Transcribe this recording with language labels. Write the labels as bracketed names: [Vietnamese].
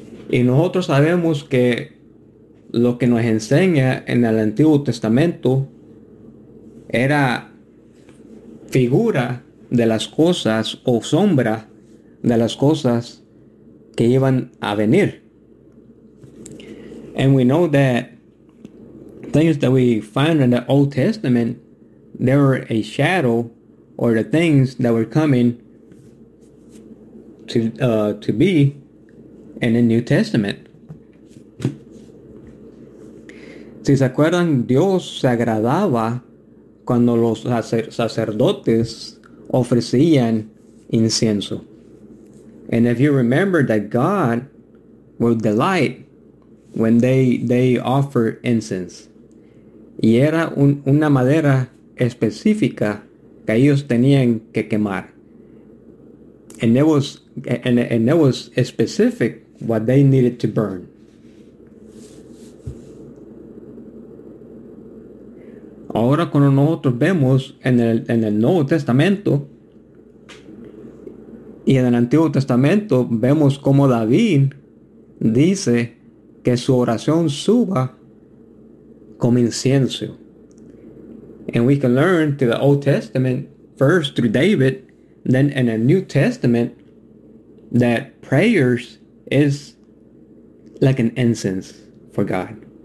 [Spanish] Y nosotros sabemos que lo que nos enseña en el Antiguo Testamento era figura de las cosas o sombra de las cosas que iban a venir. [English] And we know that things that we find in the Old Testament, they were a shadow or the things that were coming to be in the New Testament. [Spanish] Si se acuerdan, Dios se agradaba cuando los sacerdotes ofrecían incienso. [English] And if you remember that God would delight when they offer incense. [Spanish] Y era una madera específica que ellos tenían que quemar. [English] And it was specific what they needed to burn. [Spanish] Ahora cuando nosotros vemos en el Nuevo Testamento y en el Antiguo Testamento, vemos como David dice que su oración suba como incienso. [English] And we can learn to the Old Testament, first through David, then in the New Testament, that prayers is like an incense for God.